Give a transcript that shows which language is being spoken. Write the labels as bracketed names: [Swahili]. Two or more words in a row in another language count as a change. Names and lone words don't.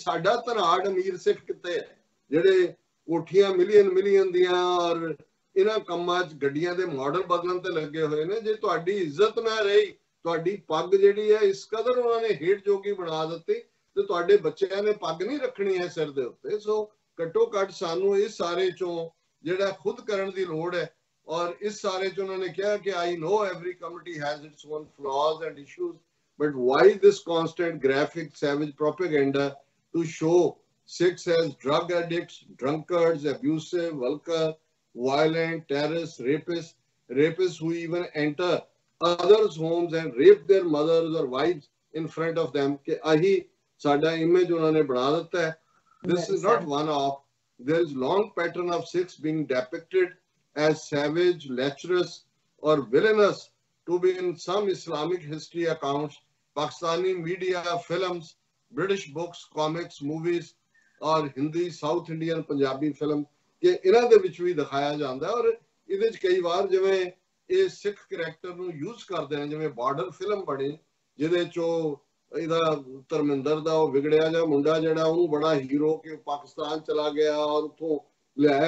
[Punjabi] ਸਾਡਾ ਧਨਾੜ ਅਮੀਰ ਸਿੱਖ ਕਿੱਥੇ ਹੈ ਜਿਹੜੇ ਕੋਠੀਆਂ ਮਿਲੀਅਨ ਦੀਆਂ ਔਰ ਇਹਨਾਂ ਕੰਮਾਂ 'ਚ ਗੱਡੀਆਂ ਦੇ ਮਾਡਲ ਬਦਲਣ ਤੇ ਲੱਗੇ ਹੋਏ ਨੇ। ਜੇ ਤੁਹਾਡੀ ਇੱਜ਼ਤ ਨਾ ਰਹੀ, ਤੁਹਾਡੀ ਪੱਗ ਜਿਹੜੀ ਹੈ ਇਸ ਕਦਰ ਉਹਨਾਂ ਨੇ ਹੇਠ ਜੋਗੀ ਬਣਾ ਦਿੱਤੀ ਤੇ ਤੁਹਾਡੇ ਬੱਚਿਆਂ ਨੇ ਪੱਗ ਨਹੀਂ ਰੱਖਣੀ ਹੈ ਸਿਰ ਦੇ ਉੱਤੇ। ਸੋ ਘੱਟੋ ਘੱਟ ਸਾਨੂੰ ਇਸ ਸਾਰੇ ਚੋਂ ਜਿਹੜਾ ਖੁਦ ਕਰਨ ਦੀ ਲੋੜ ਹੈ। ਔਰ ਇਸ ਸਾਰੇ ਚ ਉਹਨਾਂ ਨੇ ਕਿਹਾ ਕਿ [English] I know every community has its own flaws and issues, but why this constant graphic savage propaganda to show Sikhs as drug addicts, drunkards, abusive, vulgar, violent, terrorists, rapists who even enter others' homes and rape their mothers or wives in front of them? [Punjabi] ਕਿ ਆਹੀ ਸਾਡਾ image ਉਨ੍ਹਾਂਨੇ ਬਣਾ ਦਿੰਦਾ ਹੈ। [English] This is not one off. There is long pattern of Sikhs being depicted as savage, lecherous or villainous to be in some Islamic history accounts, Pakistani media, films, British books, comics, movies or Hindi, South Indian, Punjabi film [Punjabi] ਕਿ ਇਹਨਾਂ ਦੇ ਵਿੱਚ ਵੀ ਦਿਖਾਇਆ ਜਾਂਦਾ। ਔਰ ਇਹਦੇ 'ਚ ਕਈ ਵਾਰ ਜਿਵੇਂ ਇਹ ਸਿੱਖ ਕਰੈਕਟਰ ਨੂੰ ਯੂਜ਼ ਕਰਦੇ ਨੇ, ਜਿਵੇਂ ਬਾਰਡਰ ਫਿਲਮ ਬਣੀ ਜਿਹਦੇ 'ਚੋਂ ਇਹਦਾ ਧਰਮਿੰਦਰ ਦਾ ਉਹ ਵਿਗੜਿਆ ਜਿਹਾ ਮੁੰਡਾ ਜਿਹੜਾ ਉਹਨੂੰ ਬੜਾ ਹੀਰੋ ਕਿ ਪਾਕਿਸਤਾਨ ਚਲਾ ਗਿਆ ਔਰ ਉੱਥੋਂ ਲਿਆਇਆ।